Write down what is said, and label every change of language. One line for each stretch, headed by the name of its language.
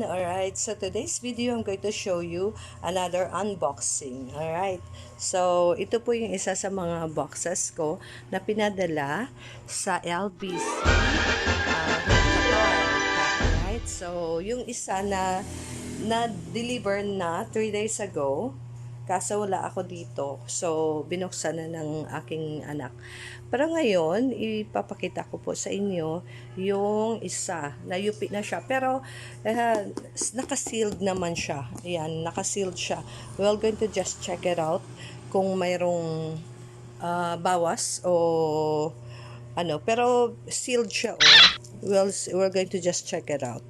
English: Alright, so today's video I'm going to show you another unboxing.
Filipino: Alright, so ito po yung isa sa mga boxes ko na pinadala sa LBC Qatar. Alright, so yung isa na-deliver na
English: 3 days ago.
Filipino: Kaso wala ako dito. So, binuksan na ng aking anak. Pero ngayon, ipapakita ko po sa inyo yung isa. Nayupi na siya. Pero, naka-sealed naman siya. Ayan, naka-sealed siya.
English: We're going to just check it out
Filipino: kung mayroong bawas o ano. Pero, sealed siya.
English: We're going to just check it out.